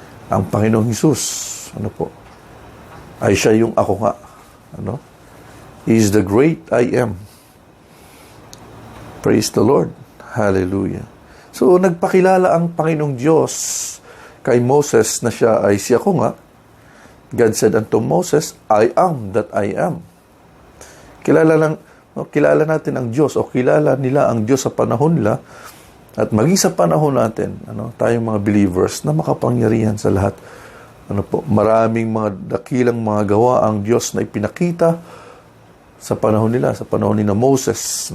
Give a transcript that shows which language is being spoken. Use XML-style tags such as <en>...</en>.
<tl>Ang Panginoong Hesus, ay siya yung ako nga.</tl> <en>He is the great I am. Praise the Lord.</en> <tl>Hallelujah. So, nagpakilala ang Panginoong Diyos kay Moses na siya ay si ako nga.</tl> <en>God said unto Moses, I am that I am.</en> <tl>Kilala natin ang Diyos o kilala nila ang Diyos sa panahon nila at maging sa panahon natin, tayong mga believers na makapangyarihan sa lahat. Maraming mga dakilang mga gawa ang Diyos na ipinakita sa panahon nila, sa panahon ni Moses.</tl>